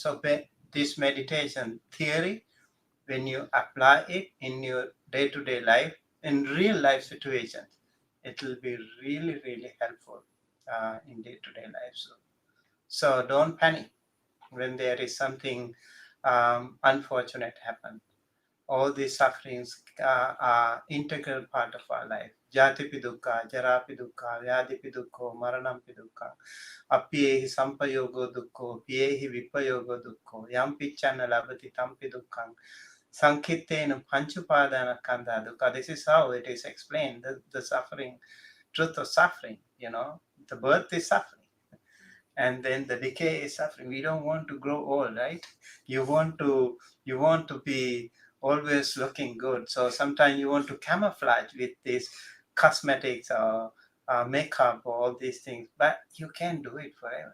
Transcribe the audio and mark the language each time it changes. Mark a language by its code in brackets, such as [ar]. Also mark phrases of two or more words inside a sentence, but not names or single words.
[en] So this meditation theory, when you apply it in your day-to-day life, in real life situations, it will be really, really helpful in day-to-day life. So don't panic when there is something unfortunate happen. All these sufferings are integral part of our life. [pi] Jatipi dukkha, jarapi dukkha, vyadipi dukkha, maranampi dukkha, appiyehi sampayogo dukkha, piyehi vipayogo dukkha, yampi channa labati tampi dukkha, sankittena panchupadana kanda dukkha. [en] This is how it is explained, the suffering, truth of suffering, the birth is suffering. And then the decay is suffering. We don't want to grow old, right? You want to be always looking good. So sometimes you want to camouflage with these cosmetics or makeup or all these things, but you can't do it forever.